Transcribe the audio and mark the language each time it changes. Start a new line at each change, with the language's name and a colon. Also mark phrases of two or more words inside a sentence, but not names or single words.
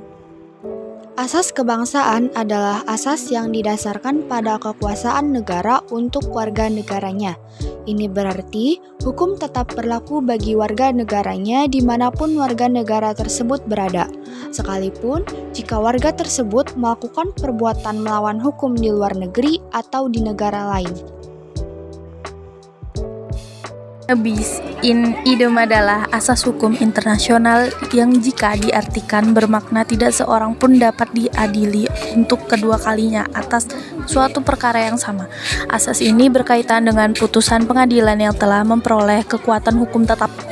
Indonesian: Asas kebangsaan adalah asas yang didasarkan pada kekuasaan negara untuk warga negaranya. Ini berarti hukum tetap berlaku bagi warga negaranya dimanapun warga negara tersebut berada, sekalipun jika warga tersebut melakukan perbuatan melawan hukum di luar negeri atau di negara lain.
Latin: Bis in idem
Indonesian: adalah asas hukum internasional yang jika diartikan bermakna tidak seorang pun dapat diadili untuk kedua kalinya atas suatu perkara yang sama. Asas ini berkaitan dengan putusan pengadilan yang telah memperoleh kekuatan hukum tetap.